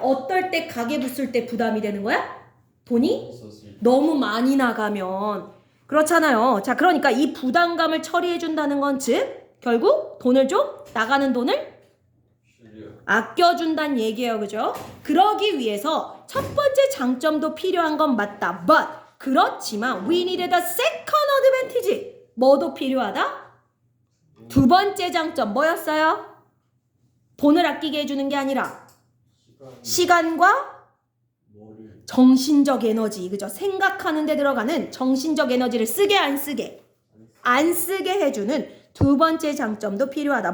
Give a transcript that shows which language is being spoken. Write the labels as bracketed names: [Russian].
[Korean] 어떨 때 가계부 쓸 때 부담이 되는 거야? 돈이 너무 많이 나가면. 그렇잖아요. 자, 그러니까 이 부담감을 처리해준다는 건 즉 결국 돈을 좀 나가는 돈을 아껴준다는 얘기예요. 그죠? 그러기 위해서 첫 번째 장점도 필요한 건 맞다. [English] But [Korean] 그렇지만 [English] we needed a second advantage. [Korean] 뭐도 필요하다? 두 번째 장점 뭐였어요? 돈을 아끼게 해주는 게 아니라 시간과 정신적 에너지, 그죠? 생각하는 데 들어가는 정신적 에너지를 쓰게 안 쓰게? 안 쓰게 해주는 두 번째 장점도 필요하다.